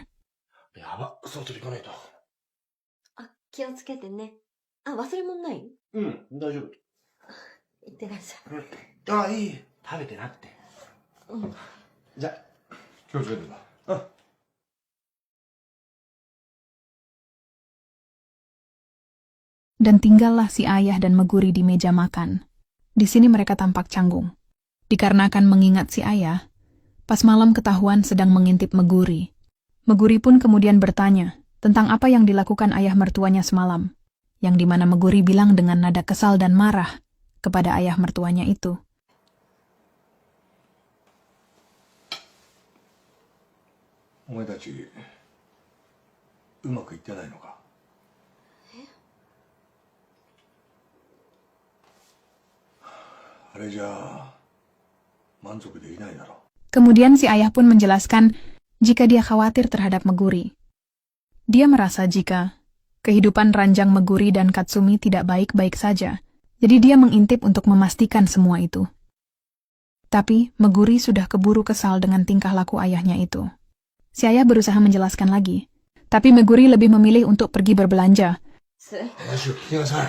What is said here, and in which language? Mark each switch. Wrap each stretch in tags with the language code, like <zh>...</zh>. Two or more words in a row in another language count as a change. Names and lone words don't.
<ja>やば、外行かないと。気をつけてね。忘れ物ない？うん、大丈夫。いってらっしあ、いい。食べてなって。ゃい。じゃ、気をつけてな。</ja> <id>Dan tinggallah si ayah dan Meguri di meja makan. Di sini mereka tampak canggung. Dikarenakan mengingat si ayah, pas malam ketahuan sedang mengintip Meguri. Meguri pun kemudian bertanya tentang apa yang dilakukan ayah mertuanya semalam, yang dimana Meguri bilang dengan nada kesal dan marah kepada ayah mertuanya itu.</id> <ja>お前たち、うまくいってないのか？あれじゃあ、満足できないだろう。</ja> <id>Kemudian si ayah pun menjelaskan jika dia khawatir terhadap Meguri. Dia merasa jika kehidupan ranjang Meguri dan Katsumi tidak baik-baik saja, jadi dia mengintip untuk memastikan semua itu. Tapi Meguri sudah keburu kesal dengan tingkah laku ayahnya itu. Si ayah berusaha menjelaskan lagi, tapi Meguri lebih memilih untuk pergi berbelanja.</id> <ja>話を聞きなさい。</ja>